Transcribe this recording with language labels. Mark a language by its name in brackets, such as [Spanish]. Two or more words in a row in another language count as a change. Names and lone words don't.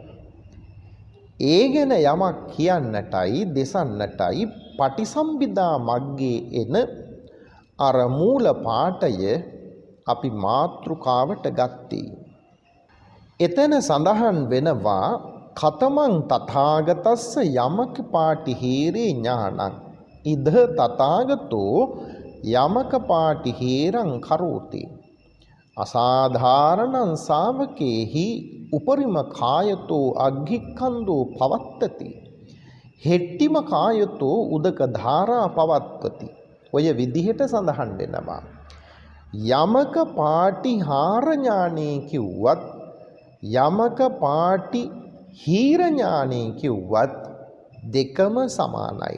[Sinhala] ඒ ගැන යමක් කියන්නටයි දෙසන්නටයි පටිසම්භිදා මග්ගේ එන අර මූල පාඨය අපි මාතෘකාවට ගත්තේ. එතන සඳහන් වෙනවා [Pali] කතමං තථාගතස්ස යමක පාටිහීරේ ඥානං ඉද තථාගතෝ යමක පාටිහීරං කරෝති අසාධාරණං ශාවකේහි උපරිම කායතෝ අග්ගික්ඛන්தோ පවත්තති හෙට්ටිම කායතෝ උදක ධාරා පවත්වති. [Sinhala] ඔය විදිහට සඳහන් වෙනවා. යමක පාටිහාර ඥානෙ කිව්වත් යමක පාටි හීර ඥානෙ කිව්වත් දෙකම සමානයි.